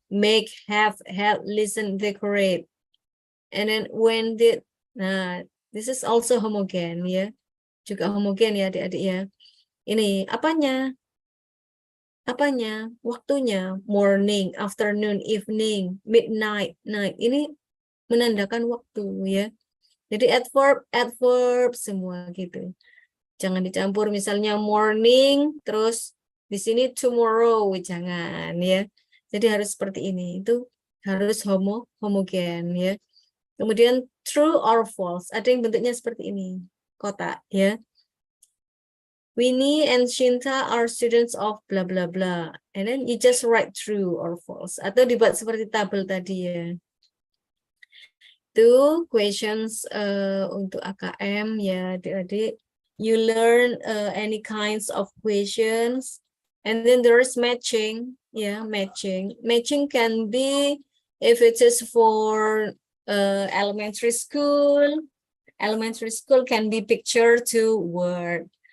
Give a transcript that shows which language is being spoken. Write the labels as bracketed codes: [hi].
[en] Make, have, listen, decorate. And then when did, nah, this is also homogen, ya. [id] Juga homogen ya adik-adik ya. Ini apanya? Apanya? [en] Waktunya, morning, afternoon, evening, midnight, night. [id] Ini menandakan waktu ya. Jadi adverb semua gitu. Jangan dicampur misalnya morning, terus di sini tomorrow, jangan ya. Jadi harus seperti ini. Itu harus homogen ya. Kemudian true or false, ada yang bentuknya seperti ini, kotak ya. [en] Winnie and Shinta are students of blah blah blah, and then you just write true or false, [id] atau dibuat seperti tabel tadi ya. Itu questions untuk AKM ya adik-adik. [en] You learn any kinds of questions, and then there is matching, yeah, matching. Matching can be If it is for elementary school can be picture to word.